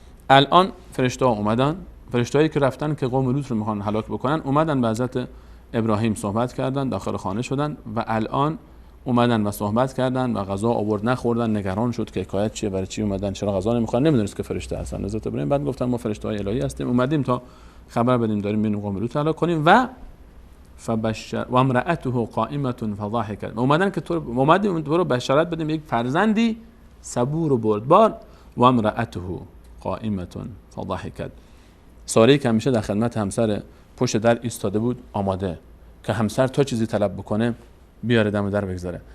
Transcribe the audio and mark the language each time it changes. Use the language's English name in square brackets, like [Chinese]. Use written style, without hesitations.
[Persian] الان فرشته‌ها اومدن، فرشتهایی که رفتن که قوم لوط رو میخوان هلاک بکنن، اومدن به حضرت ابراهیم صحبت کردن، داخل خانه شدن و الان اومدن و صحبت کردن و غذا آورد نخوردن. نگران شد که حکایت چیه، برای چی اومدن، چرا غذا نمیخورن، نمیدونست که فرشته هستن. حضرت ابراهیم بعد گفتن ما فرشته‌های الهی هستیم، اومدیم تا خبر بدیم داریم میریم قوم لوط هلاک کنیم. [Arabic] و فبشر و امرأته قائمة فضحكت. [Persian] اومدن که تو رو بشارت بدیم یک فرزندی صبور و بردبار. [Arabic] و امرأته قائمة فضحكت. [Persian] ساره که همیشه در خدمت همسر پشت در ایستاده بود، آماده که همسر تا چیزی طلب بکنه بیاره دم در بگذاره.